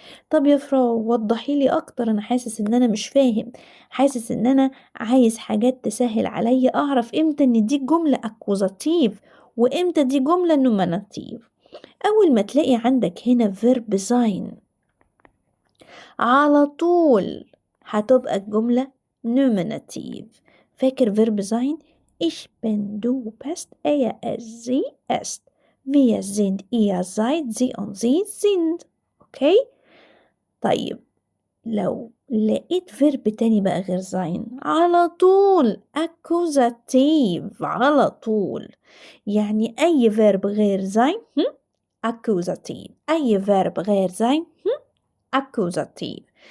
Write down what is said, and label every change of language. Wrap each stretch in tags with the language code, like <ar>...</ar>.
<ar>طب يا فرا وضحي لي اكتر، انا حاسس ان انا مش فاهم، حاسس ان انا عايز حاجات تسهل عليا اعرف امتى ان دي جملة اكوزاتيف وامتى دي جملة نوميناتيف. اول ما تلاقي عندك هنا verb sein على طول هتبقى الجملة nominative. فاكر</ar> <de>verb sein؟ Ich bin, du bist, er, es, sie, ist. Wir sind, ihr seid, sie und sie sind.</de> <ar>اوكي؟ طيب لو لقيت فيرب تاني بقى غير sein على طول accusative على طول. يعني أي فيرب غير sein accusative، أي فيرب غير sein accusative.</ar>